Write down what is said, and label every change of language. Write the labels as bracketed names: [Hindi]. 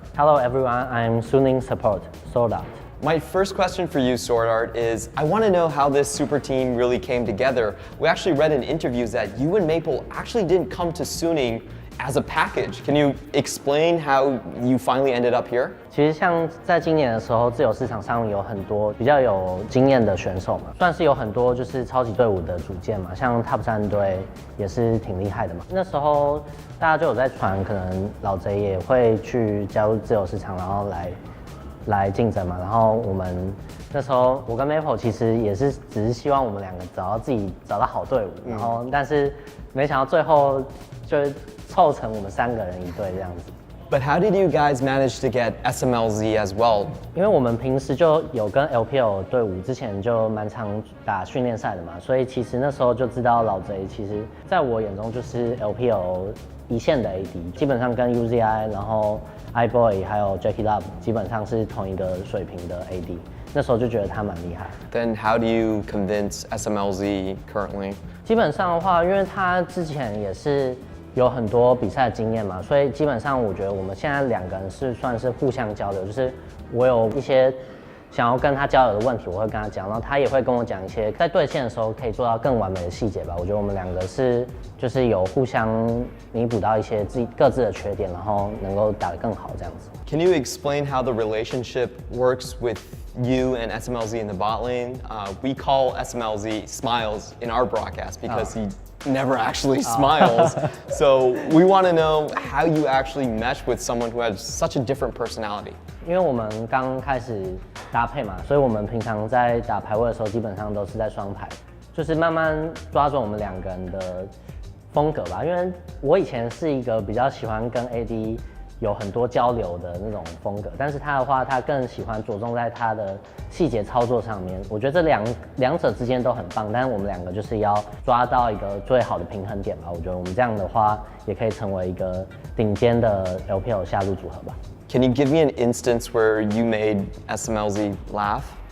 [English] Hello everyone, I'm Suning support, Swordart. My first question for you, Swordart, is I want to know how this super team really came together. We actually read in interviews that you and Maple actually didn't come to Suning as a package. Can you explain how you finally ended up here? [Chinese] 其实像在今年的时候，自由市场上有很多比较有经验的选手嘛，算是有很多就是超级队伍的组建嘛，像 Top 3队也是挺厉害的嘛。那时候大家就有在传，可能老贼也会去加入自由市场，然后来竞争嘛。然后我们那时候我跟 Maple 其实也是只是希望我们两个找到好队伍，然后但是没想到最后就凑成我们3个人一队这样子。 [English] But how did you guys manage to get SMLZ as well? [Chinese] 因为我们平时就有跟 LPL 队伍之前就蛮常打训练赛的嘛，所以其实那时候就知道老贼其实在我眼中就是 LPL 一线的 AD， 基本上跟 UZI 然后 iBoy 还有 Jackie Love 基本上是同一个水平的 AD， 那时候就觉得他蛮厉害。 [English] Then how do you convince SMLZ currently? [Chinese] 基本上的话，因为他之前也是有很多比赛经验嘛，所以基本上我觉得我们现在2个人是算是互相交流，就是我有一些想要跟他交流的问题，我会跟他讲，然后他也会跟我讲一些在对线的时候可以做到更完美的细节吧。我觉得我们2个是就是有互相弥补到一些各自的缺点，然后能够打得更好这样子。 [English] Can you explain how the relationship works with you and SMLZ in the bot lane? We call SMLZ Smiles in our broadcast because he never actually smiles. So we want to know how you actually mesh with someone who has such a different personality. [Chinese] 因为我们刚开始搭配嘛，所以我们平常在打排位的时候，基本上都是在双排，就是慢慢抓准我们2个人的风格吧。因为我以前是一个比较喜欢跟 AD 有很多交流的那种风格，但是他的话，他更喜欢着重在他的细节操作上面。我觉得这两者之间都很棒，但是我们2个就是要抓到一个最好的平衡点吧。我觉得我们这样的话，也可以成为一个顶尖的 LPL 下路组合吧。 [English] Can you give me an instance where you made SMLZ laugh?